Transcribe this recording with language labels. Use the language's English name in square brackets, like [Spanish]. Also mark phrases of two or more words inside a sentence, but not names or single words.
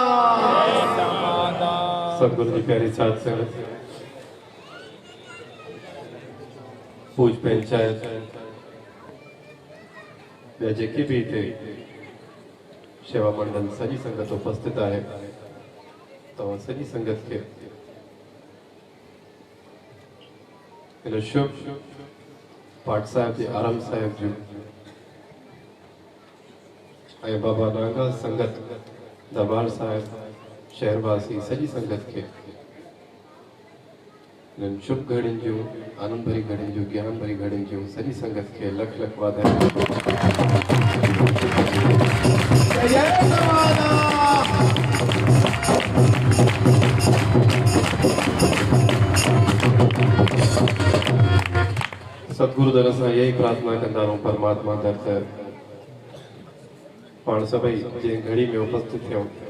[Sindhi] सतगुरु जी प्यारी साथ संगत पूज पंचायत या जेकी भी इथे सेवा मंडल सजी संगत उपस्थित आहे तव्हां सजी संगत खे हिन शुभ पाठ साहिब जे आराम साहिब जूं ऐं बाबा नागा संगत दरबार साहिब शहरवासी सजी संगत के हिननि शुभ घड़ियुनि जूं आनंद भरी घड़ियुनि जूं ज्ञान भरी घड़ियुनि जूं सजी संगत के लख लख वाधायूं जय जय समाना सतगुरु दर सां इहा ई प्रार्थना कंदा रहूं परमात्मा दर त पाण सभई जे घड़ी में उपस्थित थियूं